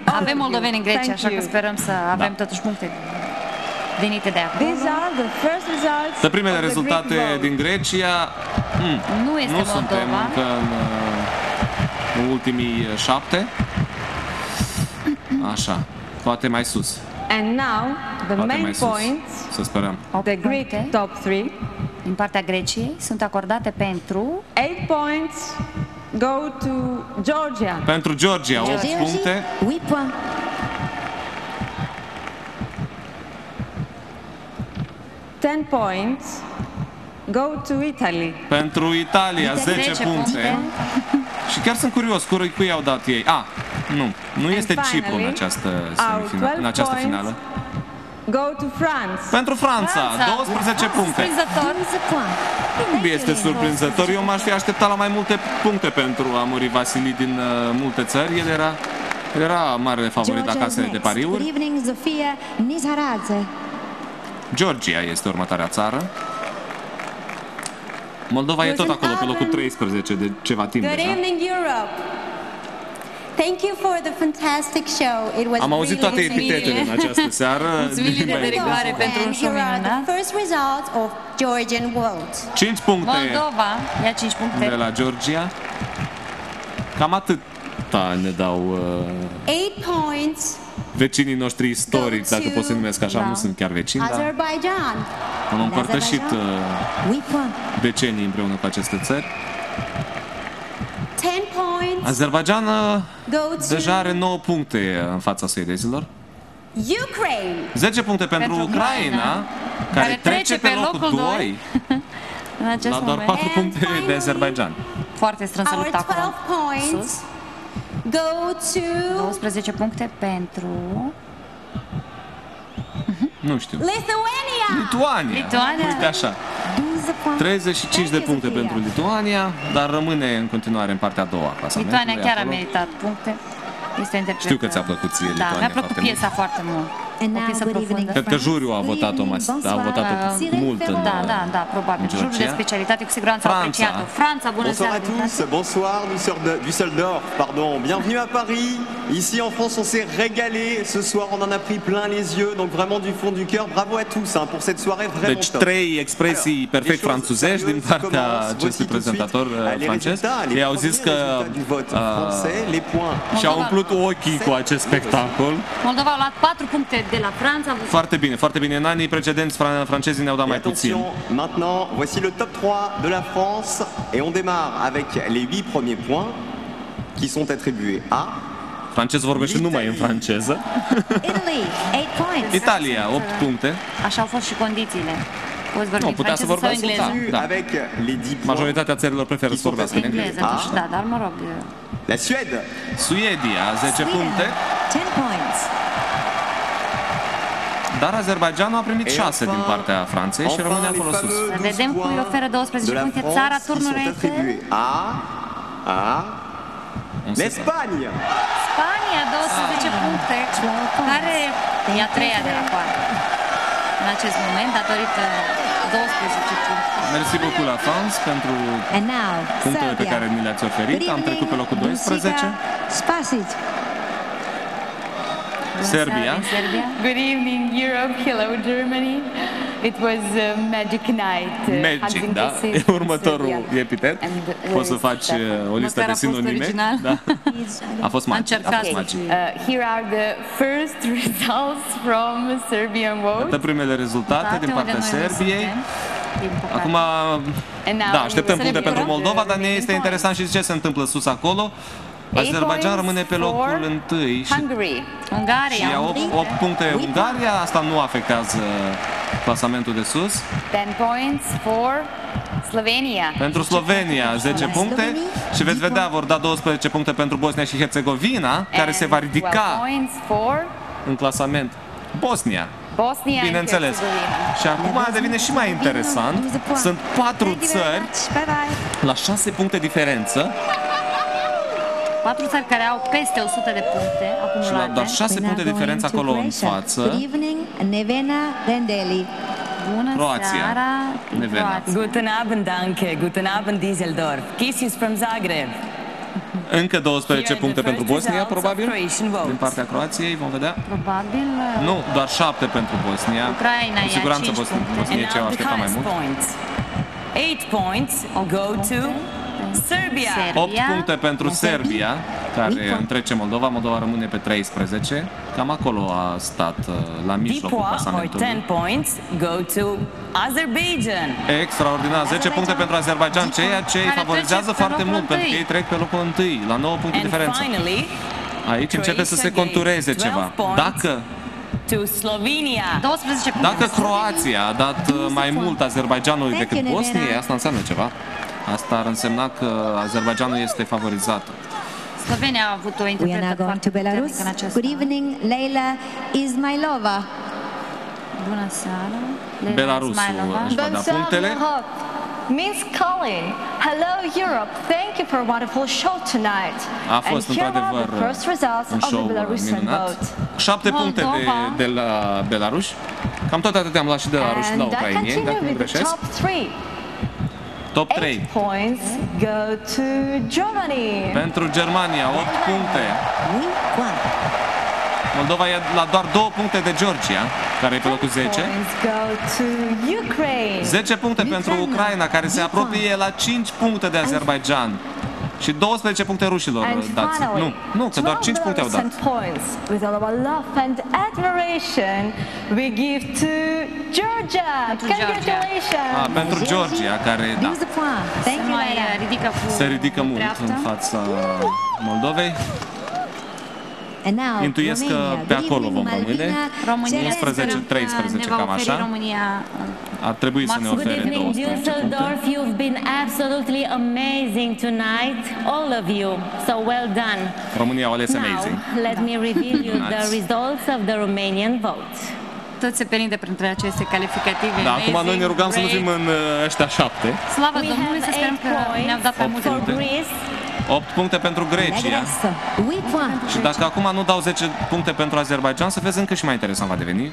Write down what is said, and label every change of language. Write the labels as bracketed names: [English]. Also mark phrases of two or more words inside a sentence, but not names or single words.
[Romanian] Avem moldoveni în Grecia, așa că sperăm să avem totuși puncte venite de acolo. De primele rezultate din Grecia, Nu este nu suntem Moldova. încă în ultimii 7. Așa, poate mai sus. [English] And now the [Romanian] Poate [English] main [Romanian] mai sus, [English] points, [Romanian] să sperăm. [English] the Greek top 3. [Romanian] Din partea Greciei sunt acordate pentru [English] 8 points go to Georgia. [Romanian] Pentru Georgia, 8 Géorgie, puncte. [English] 8 points. Ten points go to Italy. [Romanian] Pentru Italia, 10 10 puncte. Și chiar sunt curios, cui au dat ei? Nu este Cipru în această semifinală, în această finală. [English] Go to France. [Romanian] Pentru Franța, 12 puncte. Surprinzător. [English] 12 points. [Romanian] Nu este surprinzător, eu m-aș fi așteptat la mai multe puncte pentru Amuri Vasili din multe țări. El era marele favorit la Georgia casele de [English] next. Good [Romanian] pariuri. [English] evening, Zofia Nizaradze. [Romanian] Georgia este următoarea țară. Moldova e tot acolo, pe locul 13 de ceva timp [English] Good [Romanian] deja. [English] evening, Europe. Thank you for the fantastic show. It was [Romanian] Am auzit toate [English] really [Romanian] epitetele în această seară. Mulțumiri de derivare pentru un [English] And show here are [Romanian] minunat. [English] the first results of Georgian vote. [Romanian] 5 puncte Moldova ia 5 de puncte. la Georgia. Cam atât ne dau [English] 8 points, [Romanian] vecinii noștri istorici, dacă pot să numesc așa, Da. nu sunt chiar vecini, dar [English] Azerbaijan. [Romanian] am împărtășit [English] 8 points. [Romanian] decenii împreună cu aceste țări. [English] 10 points [Romanian] Azerbaijan [English] go to [Romanian] deja are 9 puncte în fața suedezilor. [English] Ukraine. [Romanian] 10 puncte pentru Ucraina, care trece pe locul 2 În acest la doar moment. 4 [English] And [Romanian] puncte de [English] finally, [Romanian] Azerbaijan. Foarte strânsă [English] Our [Romanian] luptă [English] 12 [Romanian] acolo. [English] points [Romanian] Sus. [English] go to [Romanian] 12 puncte pentru Nu știu. [English] Lithuania. [Romanian] Lituania. Uite așa. [English] 12 points. [Romanian] 35 de puncte pentru Lituania, dar rămâne în continuare în partea a doua a clasamentului. Lituania chiar a acolo. meritat puncte. Este interpretă. Știu că ți-a plăcut ție Da, Lituania mi-a plăcut foarte mult. piesa foarte mult. o piesă profundă. Cred că juriul a votat-o mult în Da, probabil. Juriul de specialitate cu siguranță a apreciat-o. Franța, bună [French] Bonsoir [Romanian] seara. [French] à tous, bonsoir Düsseldorf, pardon. Bienvenue à Paris. Ici en France, on s'est régalé. Ce soir, on en a pris plein les yeux. Donc vraiment du fond du cœur, bravo à tous pour cette soirée vraiment [Romanian] Deci [French] top. [Romanian] 3 expresii perfect franțuzești din partea acestui prezentator francez. Ei au zis că și-au umplut ochii cu acest spectacol. Moldova a luat 4 puncte de la Franța. Foarte bine, foarte bine. În anii precedenți francezii ne-au dat mai puțin. [French] Maintenant, voici le top 3 de la France et on démarre avec les 8 premiers points qui sont attribués à [Romanian] Francez vorbește numai în franceză. Italia, 8 puncte. Așa au fost și condițiile. Poți vorbi putea să franceză sau vorbească, engleză? da. [French] avec les 10 points. [Romanian] Majoritatea țărilor preferă să vorbească în engleză. Engleză, nu știu, da, dar mă rog. [French] La Suède. [Romanian] Suedia, 10 puncte. Dar Azerbaidjanul a primit 6 din partea Franței și rămâne acolo sus. Să vedem cui oferă 12 puncte țara turnului este [French] l'Espagne. [Romanian] Spania, 12 puncte, care e a treia de la poartă în acest moment, datorită 12 puncte. Mersi [French] beaucoup la France [Romanian] pentru punctele pe care ni le-ați oferit. Am trecut pe locul 12. Serbia. [English] Good evening, Europe. Hello, Germany. It was a magic night. [Romanian] Magic, da? E următorul epitet. Poți să faci o listă de sinonime. Da. A fost magic. A fost magic. [English] Here are the first results from Serbian vote. [Romanian] Iată primele rezultate din partea Serbiei. Acum, da, așteptăm puncte pentru Moldova, dar ne este interesant și ce se întâmplă sus acolo. Azerbaidjan rămâne pe locul 1 și Ungaria. 8 puncte Ungaria, asta nu afectează clasamentul de sus. [English] 10 points for Slovenia. [Romanian] Pentru Slovenia 10 puncte și veți vedea, vor da 12 puncte pentru Bosnia și Herțegovina, care se va ridica în clasament. Bosnia. Bineînțeles. Și acum devine și mai interesant. Sunt 4 țări la 6 puncte diferență. 4 țări care au peste 100 de puncte acumulate. Și la doar 6 puncte diferență acolo în față. Croația. Nevena. [German] Guten Abend, Danke. Guten Abend, Düsseldorf. [English] Kisses from Zagreb. [Romanian] Încă 12 puncte pentru Bosnia, probabil, din partea Croației, vom vedea. Probabil. Nu, doar 7 pentru Bosnia. Ucraina cu siguranță bosniecii au așteptat mai mult. [English] 8 points go to Serbia. [Romanian] 8 puncte pentru Serbia, care întrece Moldova. Moldova rămâne pe 13. Cam acolo a stat, la mijlocul clasamentului. [English] 10 points go to Azerbaijan. [Romanian] Extraordinar, 10 puncte pentru Azerbaidjan, ceea ce îi favorizează foarte mult, pentru că ei trec pe locul 1, la 9 puncte diferență. Aici începe să se contureze ceva. Dacă Croația a dat mai mult Azerbaidjanului decât Bosniei, asta înseamnă ceva. Asta ar însemna că Azerbaidjanul este favorizat. Slovenia a avut o interpretă foarte puternică în această. [English] Good evening, Leila Ismailova. [Romanian] Bună seara. Belarusul își va da punctele. [English] Miss Colin, hello Europe. Thank you for a wonderful show tonight. [Romanian] A fost într-adevăr un show minunat. 7 puncte de la Belarus. Cam tot atât am luat și de la ruși la ucrainieni, dacă nu greșesc. Top 3. [English] 8 points go to Germany. [Romanian] Pentru Germania, 8 puncte. Moldova e la doar 2 puncte de Georgia, care e pe locul 10. 10 puncte pentru Ucraina, care se apropie la 5 puncte de Azerbaidjan. Și 12 puncte rușilor dați. Nu, că doar 5 puncte au dat. [English] With all our love and admiration, we give to Georgia. Congratulations! [Romanian] Pentru Georgia, care se ridică mult în fața Moldovei. Intuiesc că pe acolo vom rămâne. 11-13, cam așa. Ar trebui să ne ofere 12 puncte. [English] You've been absolutely amazing tonight, all of you. So well done. [Romanian] România au ales amazing. [English] Now, let me reveal you the results of the Romanian vote. [Romanian] Tot se perinde printre aceste calificative. Da, acum noi ne rugam să nu fim în ăștia 7. Slavă Domnului, să sperăm că ne-au dat mai multe puncte. 8 puncte pentru Grecia. Și dacă acum nu dau 10 puncte pentru Azerbaijan, să vezi încă și mai interesant va deveni.